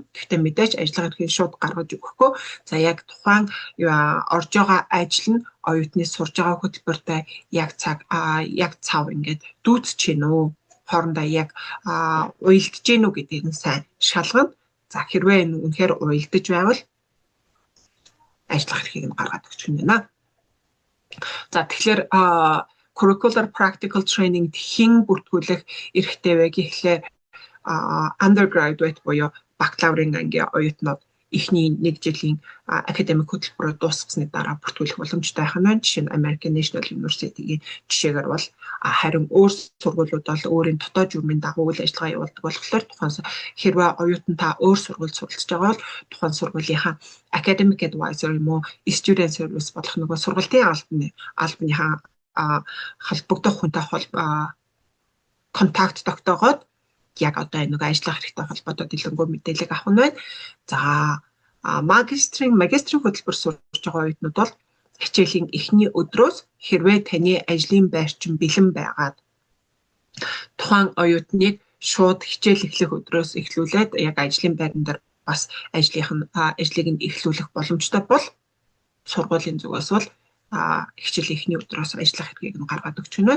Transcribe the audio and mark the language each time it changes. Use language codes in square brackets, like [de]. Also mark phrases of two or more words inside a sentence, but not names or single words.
[mn] Гэхдээ мэдээж ажиллах эрхийг шууд гаргаж өгөхгүй. За яг тухайн орж байгаа ажил нь оюутны сурж байгаа хөтөлбөртэй яг цав ингээд дүүцэж гин үү? Хоорондоо яг уялдаж гин үү гэдгийг нь сайн шалгана. За хэрвээ энэ үнэхээр уялдаж байвал ажиллах эрхийг нь гаргаад өгч гинэ. За тэгэхээр [en] curricular practical training [mn] хэн бүртгүүлэх эрхтэй вэ гэхлээр undergraduate буюу бакалаврын ангийн оюутнууд эхний 1 жилийн академик хөтөлбөрөөр дуусгасны дараа бүртгүүлэх боломжтой байх нь. Жишээ нь American National University-гийн жишээгээр бол харин өөр сургуулиуд бол өөрийн дотоод журмын дагуу үйл ажиллагаа явуулдаг болохоор тухайн хэрвээ оюутан та өөр сургуульд суралцж байгаа бол тухайн сургуулийнхаа [en] academic advisor [mn] юм уу [en] student service [mn] болох нөгөө сургуулийн албаныхаа холбогдох хүнтэй контакт тогтоогоод яг одоо энэ ажиллах хэрэгтэй холбоотой дэлгэрэнгүй мэдээлэл авах нь байна. За магистрийн хөтөлбөр сурж байгаа оюутнууд бол хичээлийн эхний өдрөөс хэрвээ таны ажлын байрчин бэлэн байгаад тухайн оюутныг шууд хичээл эхлэх өдрөөс эхлүүлээд яг ажлын байран дээр бас ажлыг нь эхлүүлэх боломжтой бол сургуулийн зүгээс бол хичээлийн эхний өдрөөс ажиллах эрхийг нь гаргаад өгч гэнэ.